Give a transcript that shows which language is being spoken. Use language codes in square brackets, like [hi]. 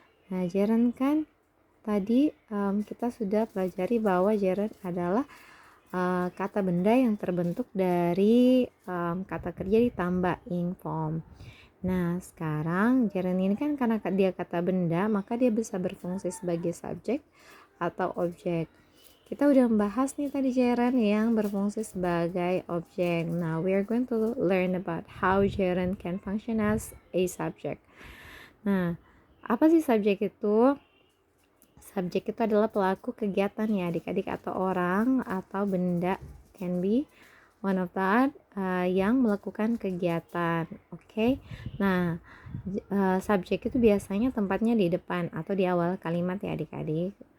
[id] Nah, gerund kan tadi kita sudah pelajari bahwa gerund adalah kata benda yang terbentuk dari kata kerja ditambah ing form. Nah, sekarang gerund ini kan karena dia kata benda, maka dia bisa berfungsi sebagai subjek atau objek. Kita udah membahas nih tadi gerund yang berfungsi sebagai objek. [en] Now, we are going to learn about how gerund can function as a subject. [id] Nah, apa sih subjek itu? Subjek itu adalah pelaku kegiatan ya adik-adik, atau orang atau benda, [en] can be one of that, [id] yang melakukan kegiatan. Oke. Nah, subjek itu biasanya tempatnya di depan atau di awal kalimat ya adik-adik.